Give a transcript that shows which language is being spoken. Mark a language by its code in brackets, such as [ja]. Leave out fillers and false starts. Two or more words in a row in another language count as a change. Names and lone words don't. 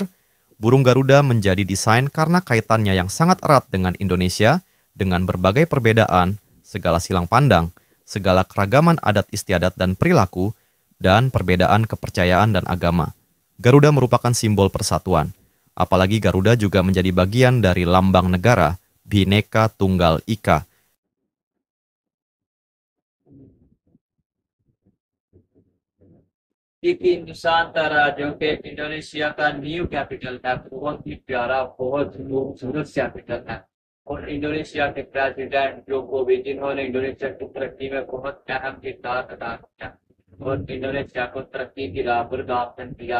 [id] Burung Garuda menjadi desain karena kaitannya yang sangat erat dengan Indonesia, dengan berbagai perbedaan, segala silang pandang, segala keragaman adat istiadat dan perilaku, dan perbedaan kepercayaan dan agama. Garuda merupakan simbol persatuan. Apalagi Garuda juga menjadi bagian dari lambang negara, Bhinneka Tunggal Ika. [hi] लेकिन नूसांतरा जो कि इंडोनेशिया का [en] new capital [hi] है, बहुत ही प्यारा, बहुत खूबसूरत कैपिटल है। और इंडोनेशिया के प्रेसिडेंट जोकोवी, जिन्होंने इंडोनेशिया की तरक्की में बहुत अहम किरदार अदा किया और इंडोनेशिया को तरक्की की राह पर गामजन किया।